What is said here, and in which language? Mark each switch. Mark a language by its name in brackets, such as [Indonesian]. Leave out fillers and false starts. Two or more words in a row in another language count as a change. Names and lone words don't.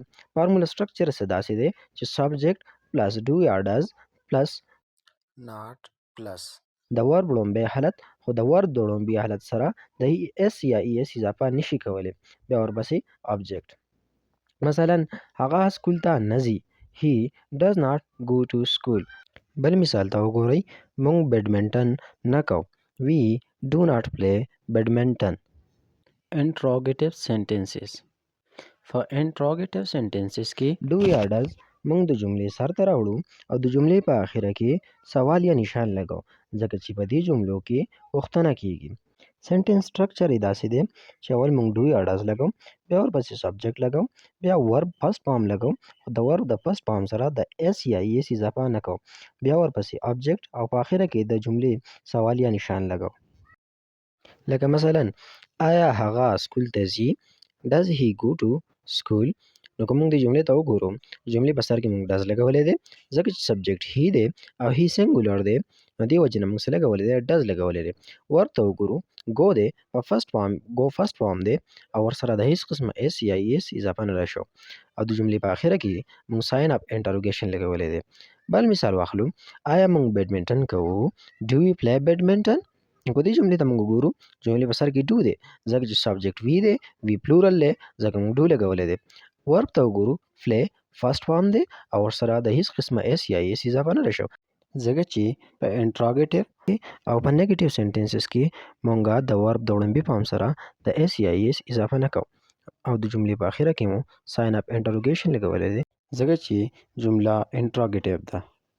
[English] formula structure [Pashto] څه داسې دی چې [English] subject plus do [Pashto] یا [English] does plus not plus [Pashto] د ورب لومړی حالت، خو د ورب د لومړي حالت سره د اس یا ای اس اضافه نشي کولی، بیا ورپسې آبجیکټ. مثلا هغه سکول ته نه ځي. [English] He does not go to school. [Pashto] بل مثال ته وګورئ. موږ بیډمنټن نه کوو. [English] We do not play badminton. Interrogative sentences. [Pashto] په [English] interrogative sentences [Pashto] کې do یا does موږ د جملې سر ته راوړو او د جملې په آخره کې سوال یا نشان لګو، ځکه چې په دې جملو کې پوښتنه کیږي. [English] sentence structure [Pashto] یې داسې دی چې اول موږ do یا does لګو، بیا ورپسې سبجیکټ لګو، بیا [English] verb first form [Pashto] لګو، د ورب د [English] first form [Pashto] سره د اس یا ایس اضافه نه کوو، بیا ورپسې آبجیکټ او په آخره کې د جملې سوال یا نشان لګو. لکه مثلا آیا هغه سکول ته ځي؟ [English] Does he go to school؟ [Pashto] نو که موږ دې جملې ته وګورو، جملې په سر کې موږ does لګولی دی، ځکه چې سبجیکټ he دی او he سینګولر دی، نو دې وجې نه موږ څه لګولی دی؟ does لګولی دی. ورته وګورو go دی په فرست فارم دی او ورسره د هیڅ قسمه اس یا ایس اضافه نه شو او د جملې په آخره کې موږ [English] sign of interrogation [Pashto] لګولی دی. بل مثال واخلو. آیا موږ بیډمنټن کوو؟ [English] Do we play badminton؟ [Pashto] نو دې جملې ته موږ وګورو، جملې په سر کې do دی، ځکه چې [English] subject we [Pashto] دی، [English] we plural [Pashto] دی، ځکه موږ do لګولی دی. ورب ته وګورو، play فرست فارم دی او ورسره د هیڅ قسمه اس یا ایس اضافه نه شو، ځکه چې په انټراګیټیو او په [English] negative sentences [Pashto] کې مونږه د ورب د وړاندې فارم سره د اس یا ایس اضافه نه کوو او د جملې په اخره کې مو [English] sign of interrogation [Pashto] لګولی دی، ځکه چې جمله انټراګیټیو ده.